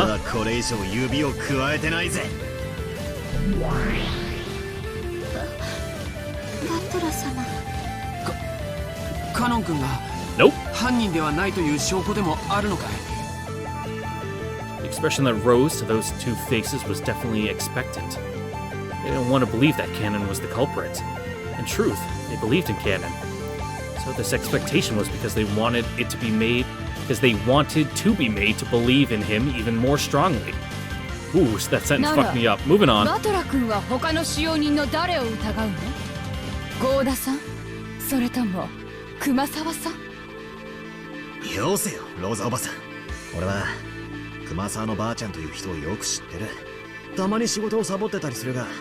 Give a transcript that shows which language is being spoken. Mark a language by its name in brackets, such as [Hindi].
[Japanese] はこれ以上指を加えてないぜ。バトラ様。カノン君が [English] Nope. [Japanese] 犯人ではないという証拠でもあるのかい？ [English] The expression that rose to those two faces was definitely expectant. They didn't want to believe that Cannon was the culprit. In truth, they believed in Cannon. So this expectation was because they wanted it to be made, because they wanted to be made to believe in him even more strongly. Ooh, that sentence fucked me up. Moving on. [Japanese] バトラ君は他の使用人の誰を疑うの？郷田さん？それとも熊沢さん？よせよ、ローザおばさん。俺は熊沢のばあちゃんという人をよく知ってる。たまに仕事をサボってたりするが、